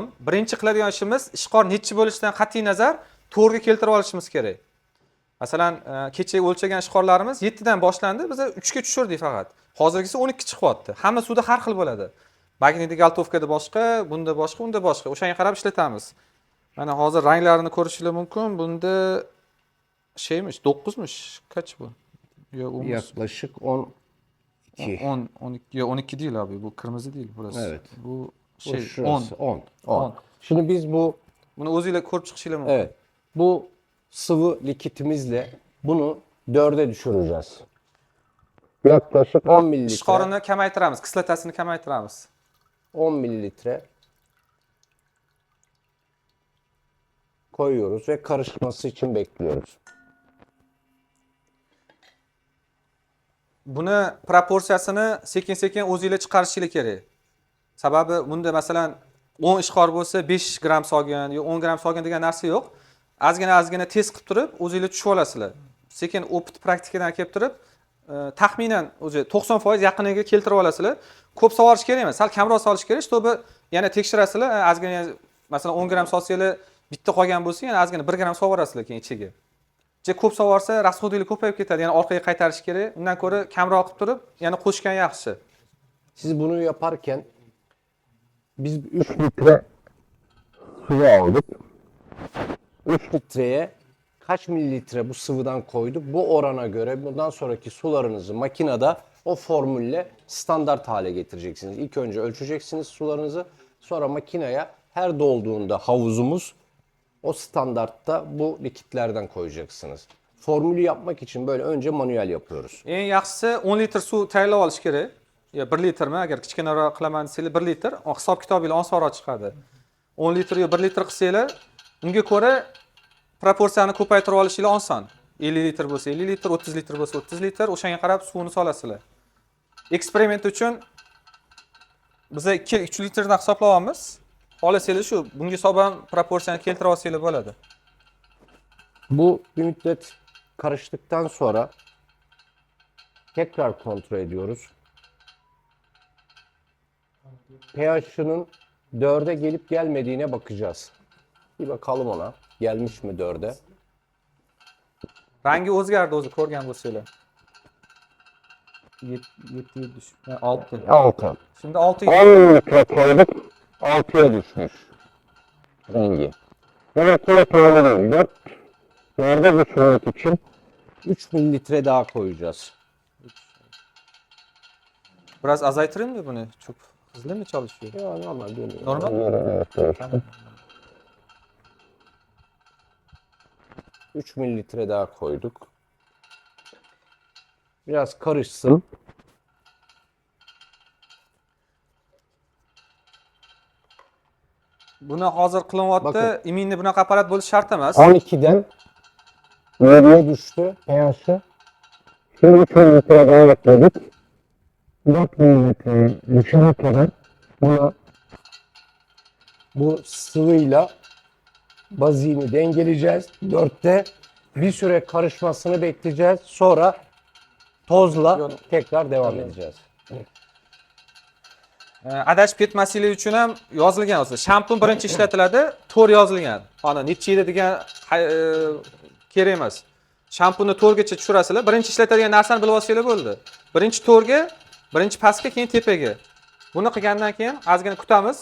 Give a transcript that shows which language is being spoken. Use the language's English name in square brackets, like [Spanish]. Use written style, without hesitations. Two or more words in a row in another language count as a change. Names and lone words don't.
[Uzbek] Birinchi qiladigan ishimiz ishqor nechi bo'lishidan qat'iy nazar 4 ga keltirib olishimiz kerak. Masalan, kecha o'lchagan ishqorlarimiz 7 dan boshlandi, biz 3 ga tushirdik faqat. Hozirgisi 12 chiqyapti. Hamma suvda har xil bo'ladi. Magnetik galtovkada boshqa, bunda boshqa, unda boshqa. O'shanga qarab ishlatamiz. Mana hozir ranglarini ko'rishingiz mumkin. [Turkish] Bunda şeymiş, 9'muş. Kaç bu? Ya 10. Yaklaşık 12. 10, 12, ya 12 değil abi. Bu kırmızı değil burası. Evet. Bu Bu şey 10. şurası 10. 10. 10. Şimdi biz bu [Uzbek] Bunu o'zingizlar ko'rib chiqishingiz mumkin. [Turkish] evet. Bu sıvı likitimizle bunu 4'e düşüreceğiz. Yaklaşık 10 mililitre. [Uzbek] Ishqorini kamaytiramiz, kislotasini kamaytiramiz. [Turkish] 10 mililitre koyuyoruz ve karışması için bekliyoruz. [Uzbek] Buni proporsiyasini sekin-sekin o'zingizlar chiqarishingiz kerak. Sababi bunda masalan 10 ishqor bo'lsa 5 gram solgan yo 10 gram solgan degan narsa yo'q. Azgina test qilib turib o'zingizlar tushib olasizlar. Sekin opit praktikadan kelib turib, taxminan o'zi 90% yaqiniga keltirib olasizlar. Ko'p sovurish kerak emas, sal kamroq solish kerak, чтобы yana tekshirasizlar. Azgina masalan 10 gram solsanglar bitta qolgan bo'lsa, yana azgina 1 gram sovorasizlar keyin ichiga. Ko'p sovorsa rasxodinglar ko'payib ketadi, ya'ni orqaga qaytarish kerak. Undan ko'ra kamroq qilib turib, yana qo'shgan yaxshi. [Turkish] Siz bunu yaparken biz 3 litre sıvı aldık. 3 litreye kaç mililitre bu sıvıdan koyduk? Bu orana göre bundan sonraki sularınızı makinede o formülle standart hale getireceksiniz. İlk önce ölçeceksiniz sularınızı. Sonra makineye her dolduğunda havuzumuz o standartta bu likitlerden koyacaksınız. Formülü yapmak için böyle önce manuel yapıyoruz. [Uzbek] Eng yaxshisi 10 litr suv tayyorlab olish kerak. Ya 1 litrmi? Agar kichkinaroq qilaman desanglar 1 litr, hisob kitobinglar osonroq chiqadi. 10 litr yo 1 litr qilsanglar, unga ko'ra proporsiyani ko'paytirib olishingiz oson. 50 litr bo'lsa 50 litr, 30 litr bo'lsa 30 litr, o'shanga qarab suvni solasizlar. Eksperiment uchun biz 2-3 litrdan hisoblayapmiz. Xohlasanglar shu bunga hisoban proporsiyani keltirib olsanglar bo'ladi. [Turkish] Bu bir müddet karıştıktan sonra tekrar kontrol ediyoruz. pH'ının 4'e gelip gelmediğine bakacağız. Bir bakalım ona. Gelmiş mi 4'e? [Uzbek] Rangi o'zgardi o'zi ko'rgan bo'lsanglar. [Turkish] 7 6. 6. Şimdi 6 10 litre koyduk. 6'ya düşmüş rengi. Demek ki yeterli değil. 4'e düşürmek için 3 mililitre daha koyacağız. biraz azaytırayım mı bunu? Çok hızlı mı çalışıyor? Ya normal dönüyor. Normal. Evet, Tamam. 3 mililitre daha koyduk. Biraz karışsın. [Uzbek] Buni hozir qilyapti. [Turkish] Bakın. [Uzbek] Iminni bunaqa apparat bo'lishi shart emas. [Turkish] 12'den 7'ye düştü pH'i. Şimdi 3 mililitre daha ekledik. 4 mililitre düşene kadar bu sıvıyla bazini dengeleyeceğiz. 4'te bir süre karışmasını bekleyeceğiz. Sonra tozla tekrar devam edeceğiz. [Uzbek] Adashib ketmaslik uchun ham yozilgan o'zi. Shampun birinchi ishlatiladi, to'r yozilgan. Ana necha yil degan kerak emas. Shampunni to'rgacha tushirasizlar. Birinchi ishlatadigan narsani bilib olsanglar bo'ldi. Birinchi to'rga, birinchi pastga, keyin tepaga. Buni qilgandan keyin ozgina kutamiz.